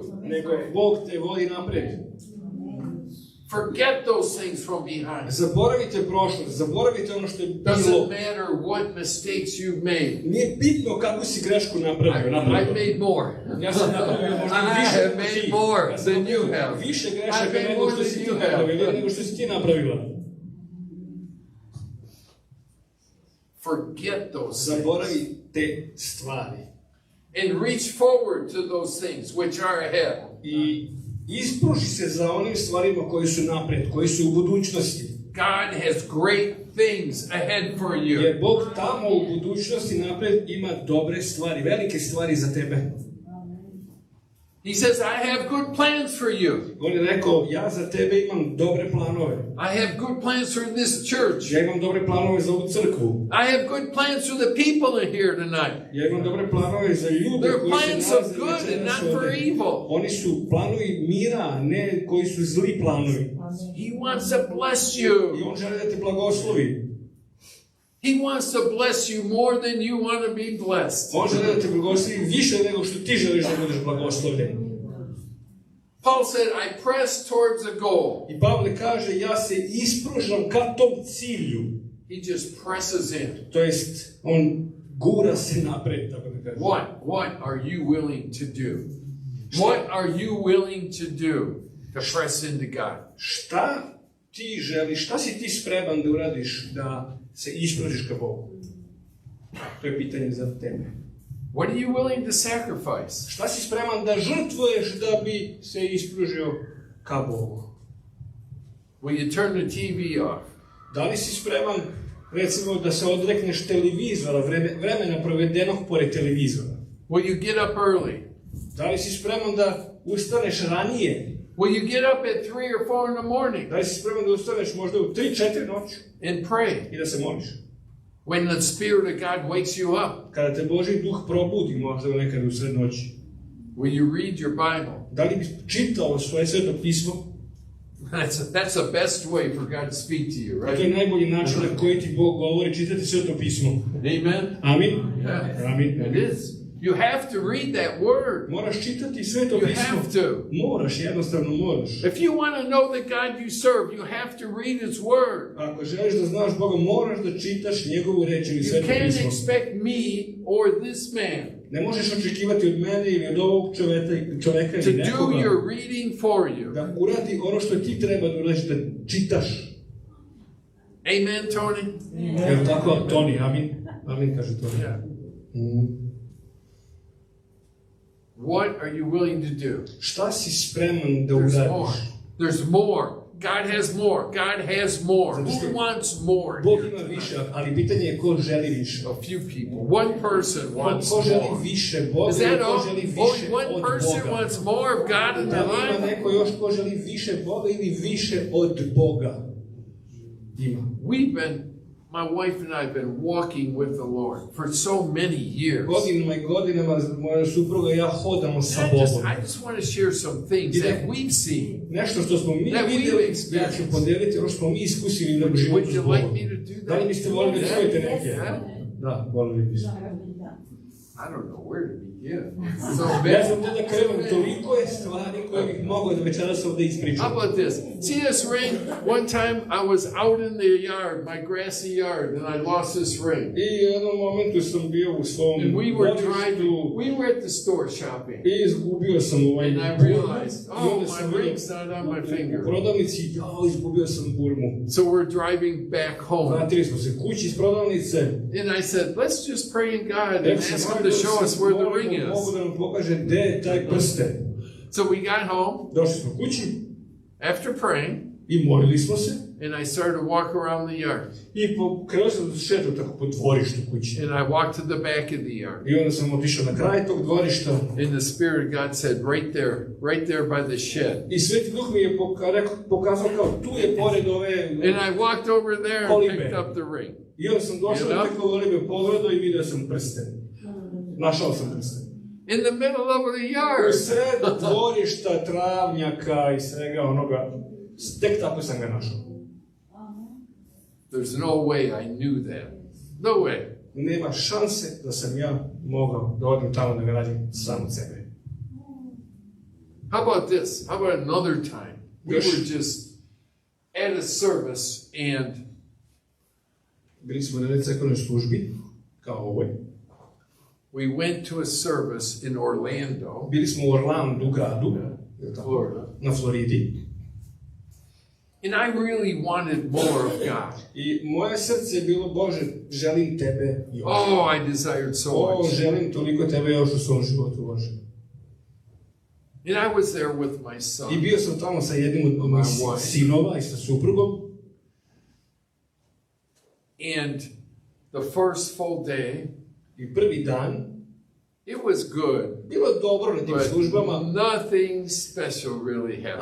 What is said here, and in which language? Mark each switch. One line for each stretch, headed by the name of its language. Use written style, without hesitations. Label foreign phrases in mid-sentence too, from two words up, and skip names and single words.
Serbian: Nego Bog te vodi naprijed.
English: Forget those things from behind.
Serbian: Zaboravite prošlost, zaboravite ono što je bilo.
English: Doesn't matter what mistakes you've made.
Serbian: Nije bitno kako si grešku napravio.
English: I've made more.
Serbian: Ja sam napravio možda više.
English: I have made more than you have.
Serbian: Više grešaka nego što si ti napravila, nego što si ti napravila.
English: Forget those things.
Serbian: Zaboravi te stvari.
English: And reach forward to those things which are ahead.
Serbian: I ispruži se za onim stvarima koji su napred, koji su u budućnosti.
English: God has great things ahead for you.
Serbian: Jer Bog tamo u budućnosti napred ima dobre stvari, velike stvari za tebe.
English: He says, I have good plans for you.
Serbian: On je rekao, ja za tebe imam dobre planove.
English: I have good plans for this church.
Serbian: Ja imam dobre planove za ovu crkvu.
English: I have good plans for the people in here tonight.
Serbian: Ja imam dobre planove za ljude
English: They're
Serbian: koji
English: plans
Serbian: se
English: of good and not for evil.
Serbian: Oni su planovi mira, ne koji su zli planovi.
English: He wants to bless you.
Serbian: I on želi da te blagoslovi.
English: He wants to bless you more than you want to be blessed.
Serbian: On želi da te blagoslovi više nego što ti želiš da budeš blagoslovljen.
English: Paul said, I press towards a goal.
Serbian: I Pavle kaže, ja se ispružam ka tom cilju.
English: He just presses in.
Serbian: To jest, on gura se napred, tako da kaže.
English: What are you willing to do? What are you willing to do? to press into God?
Serbian: Šta ti želiš, šta si ti spreman da uradiš da se ispružiš ka Bogu? To je pitanje za tebe.
English: What are you willing to sacrifice?
Serbian: Šta si spreman da žrtvuješ da bi se ispružio ka Bogu?
English: Will you turn the TV off?
Serbian: Da li si spreman, recimo, da se odrekneš televizora, vremena provedenog pored televizora?
English: Will you get up early?
Serbian: Da li si spreman da ustaneš ranije?
English: Will you get up at 3 or 4 in the morning
Serbian: Da li si spreman da ustaneš možda u 3-4 noću
English: and pray?
Serbian: i da se moliš?
English: When the Spirit of God wakes you up,
Serbian: Kada te Božji duh probudi možda nekada u sred noći,
English: will you read your Bible?
Serbian: da li bi čitao svoje sveto pismo?
English: That's the best way for God to speak to you,
Serbian: To je
English: right?
Serbian: najbolji način na koji ti Bog govori, čitati sveto pismo.
English: Amen?
Serbian: Amin?
English: Yeah.
Serbian: Amin.
English: It is. You have to read that word.
Serbian: Moraš čitati sveto
English: You
Serbian: pismo.
English: have to.
Serbian: Moraš, jednostavno moraš.
English: If you want to know the God you serve, you have to read His Word.
Serbian: Ako želiš da znaš Boga, moraš da čitaš njegovu reč ili
English: You
Serbian: sveto
English: can't
Serbian: pismo.
English: expect me or this man
Serbian: Ne možeš očekivati od mene ili od ovog čoveka
English: to
Serbian: ili
English: do
Serbian: nekoga
English: your reading for you.
Serbian: da uradi ono što ti treba da uradiš, da čitaš.
English: Amen, Tony?
Serbian: Evo tako, Toni, amin. Amin, kaže Toni.
English: Yeah. What are you willing to do?
Serbian: Šta si spreman da
English: There's more.
Serbian: uradiš?
English: There's more. God has more. God has more. Who wants more?
Serbian: Bog ima više, ali pitanje je ko želi više.
English: A few people. One person wants
Serbian: Ko želi
English: more.
Serbian: više Boga
English: Is
Serbian: ili
English: that
Serbian: ko
English: all?
Serbian: želi više
English: Only one
Serbian: od
English: person
Serbian: Boga?
English: wants more of God in
Serbian: Da
English: their
Serbian: li ima
English: life?
Serbian: neko još ko želi više Boga ili više od Boga? Ima.
English: My wife and I have been walking with the Lord for so many years.
Serbian: Godinama i godinama moja supruga i ja hodamo sa
English: And
Serbian: Bogom.
English: I just want to share some things that we've seen.
Serbian: Nešto što smo mi
English: That we
Serbian: vidjeli,
English: experienced.
Serbian: ja ću podeliti ono što smo mi iskusili na životu
English: Would
Serbian: s
English: you
Serbian: Bogom.
English: like me to do that?
Serbian: Da li biste voljeli da čujete neke?
English: Yeah.
Serbian: Da, voljeli biste.
English: I don't know where to begin. So
Serbian: Ja sam tu da krenem, toliko je stvari koje bih mogao da večeras ovdje ispričam.
English: how about this? See this ring? One time I was out in the yard, my grassy yard, and I lost this ring.
Serbian: I u jednom momentu sam bio u svom
English: And we were
Serbian: dvorištu
English: we were at the store shopping.
Serbian: i izgubio sam ovaj
English: And I realized,
Serbian: I
English: oh,
Serbian: onda
English: my
Serbian: sam
English: ring's not on my
Serbian: u
English: finger.
Serbian: prodavnici, izgubio sam burmu.
English: So we're driving back home.
Serbian: Vratili smo se kući iz prodavnice.
English: And I said, let's just pray in God and ask Him to show us where the ring
Serbian: Mogu
English: is.
Serbian: da nam pokaže gde je taj prsten.
English: So we got home
Serbian: Došli smo kući
English: after praying,
Serbian: i molili smo se.
English: and I started to walk around the yard.
Serbian: I krenuo sam da šetam tako po dvorištu kući.
English: And I walked to the back of the yard.
Serbian: I onda sam otišao na kraj tog dvorišta.
English: And the Spirit of God said, right there by the shed.
Serbian: I Sveti Duh mi je pokazao kao tu je pored ove
English: And I walked over there and picked up the ring.
Serbian: I onda sam došao na te kolibe, pogledao i vidio sam prsten. Našao sam prsten.
English: In the middle of the
Serbian: U
English: yard.
Serbian: sred dvorišta, travnjaka i svega onoga, tek tako sam ga našao.
English: There's no way I knew that. No way.
Serbian: Nema šanse da sam ja mogao da odem tamo da ga nađem sam od sebe.
English: How about this? How about another time? We were just at a service and
Serbian: Bili smo na jednoj crkvenoj službi, kao ovoj.
English: we went to a service in Orlando,
Serbian: Bili smo u Orlandu gradu,
English: Florida.
Serbian: na Floridi.
English: And I really wanted more of God.
Serbian: I moje srce je bilo, Bože, želim tebe još.
English: Oh, I desired so much.
Serbian: Želim toliko tebe još u svom životu, Bože.
English: And I was there with my son.
Serbian: I bio sam tamo sa jednim od mojih sinova i sa suprugom.
English: And the first full day,
Serbian: I prvi dan,
English: it was good,
Serbian: bilo dobro na tim
English: but
Serbian: službama,
English: nothing special really happened.